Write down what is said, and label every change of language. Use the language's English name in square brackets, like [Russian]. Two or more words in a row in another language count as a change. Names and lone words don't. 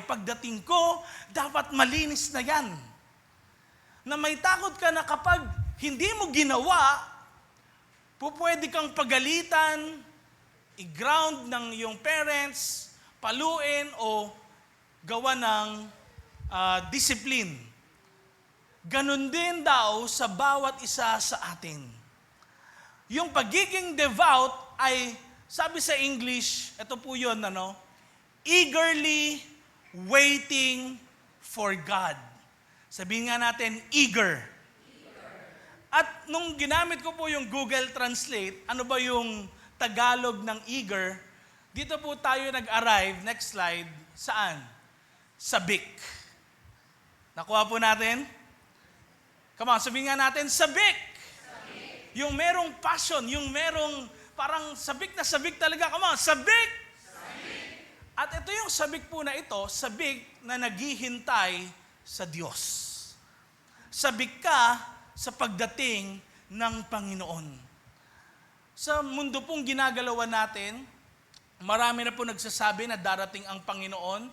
[Filipino] Pagdating ko, dapat malinis na yan." Na may takot ka na kapag hindi mo ginawa, pwede kang pagalitan, i-ground ng iyong parents, paluin o gawa ng discipline. Ganon din daw sa bawat isa sa atin. Yung pagiging devout ay, sabi sa English, ito po yun, [English] eagerly waiting for God. [Filipino] Sabihin nga natin, eager. At nung ginamit ko po yung Google Translate, ano ba yung Tagalog ng eager, dito po tayo nag-arrive, [English] next slide, [Filipino] saan? Sabik. Nakuha po natin? [English] Come on, [Filipino] sabihin nga natin, sabik. Yung merong passion, yung merong parang sabik na sabik talaga. [English] Come on, [Filipino] sabik! At ito yung sabik po na ito, sabik na naghihintay sa Diyos. Sabik ka sa pagdating ng Panginoon. Sa mundo pong ginagalawan natin, marami na po nagsasabi na darating ang Panginoon.